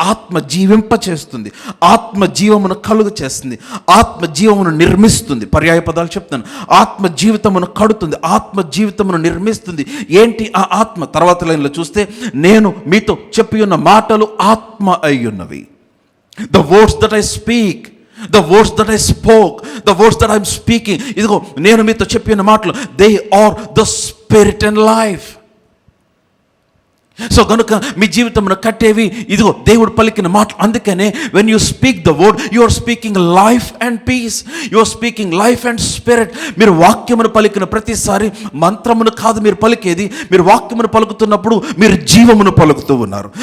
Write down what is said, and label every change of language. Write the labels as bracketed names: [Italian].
[Telugu] ఆత్మ జీవింప చేస్తుంది, ఆత్మ జీవమును కలుగ చేస్తుంది, ఆత్మ జీవమును నిర్మిస్తుంది. పర్యాయ పదాలు చెప్తాను. ఆత్మ జీవితమును కడుతుంది, ఆత్మ జీవితమును నిర్మిస్తుంది. ఏంటి ఆ ఆత్మ? తర్వాత లైన్లో చూస్తే, నేను మీతో చెప్పి ఉన్న మాటలు ఆత్మ అయ్యున్నవి. [English] the words that I speak, the words that I spoke, the words that I'm speaking, [Telugu] ఇదిగో నేను మీతో చెప్పిన మాటలు, [English] they are the spirit and life. [Telugu] So కనుక మీ జీవితమును కట్టేవి ఇదిగో దేవుడు పలికిన మాటలు. [English] అందుకనే when you speak the word, you are speaking life and peace, you are speaking life and spirit. [Telugu] మీరు వాక్యమును పలికిన ప్రతిసారి మంత్రమును కాదు మీరు పలికేది. మీరు వాక్యమును పలుకుతున్నప్పుడు మీరు జీవమును పలుకుతూ ఉన్నారు.